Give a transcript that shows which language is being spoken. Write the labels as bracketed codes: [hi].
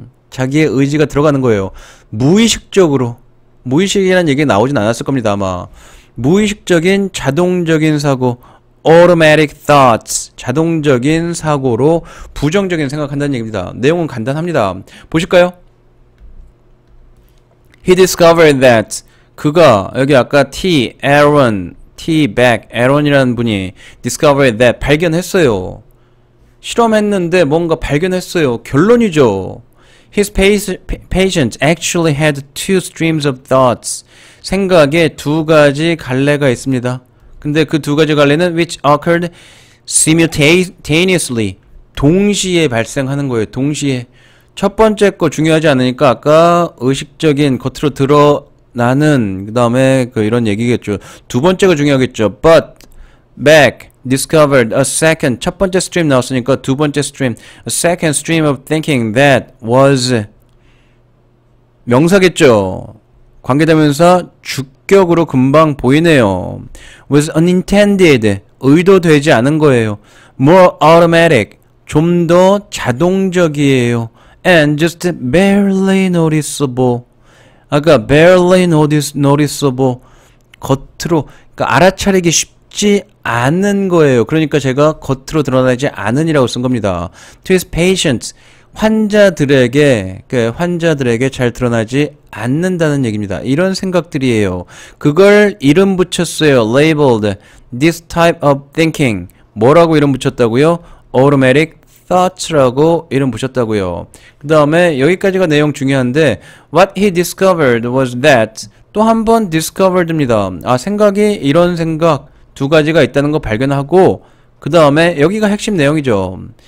[ko] 자기의 의지가 들어가는 거예요. 무의식적으로. 무의식이라는 얘기 나오진 않았을 겁니다 아마. 무의식적인 자동적인 사고, automatic thoughts, 자동적인 사고로 부정적인 생각한다는 얘기입니다. 내용은 간단합니다. 보실까요? [en] He discovered that [ko] 그가 여기 아까 Aaron Aaron이라는 분이 discovered that 발견했어요. 실험했는데 뭔가 발견했어요. 결론이죠. [en] His patient actually had two streams of thoughts. [ko] 생각에 두 가지 갈래가 있습니다. 근데 그 두 가지 갈래는 [en] which occurred simultaneously. [ko] 동시에 발생하는 거예요. 동시에. 첫 번째 거 중요하지 않으니까 아까 의식적인 겉으로 드러나는 그 다음에 이런 얘기겠죠. 두 번째가 중요하겠죠. [en] But Beck discovered a second. [ko] 첫 번째 stream 나왔으니까 두 번째 stream. [en] A second stream of thinking that was [ko] 명사겠죠. 관계대명사 주격으로 금방 보이네요. [en] was unintended. [ko] 의도되지 않은 거예요. [en] more automatic. [ko] 좀 더 자동적이에요. [en] and just barely noticeable. 아까 barely noticeable. [ko] 겉으로 그러니까 알아차리기 쉽지 않은 거예요. 그러니까 제가 겉으로 드러나지 않은이라고 쓴 겁니다. [en] To his patients. [ko] 환자들에게 잘 드러나지 않는다는 얘기입니다. 이런 생각들이에요. 그걸 이름 붙였어요. [en] labeled this type of thinking. [ko] 뭐라고 이름 붙였다고요? automatic thoughts라고 이름 붙였다고요. 그 다음에 여기까지가 내용 중요한데 [en] what he discovered was that [ko] 또 한 번 discovered입니다. 생각이 이런 생각 두 가지가 있다는 거 발견하고 그 다음에 여기가 핵심 내용이죠.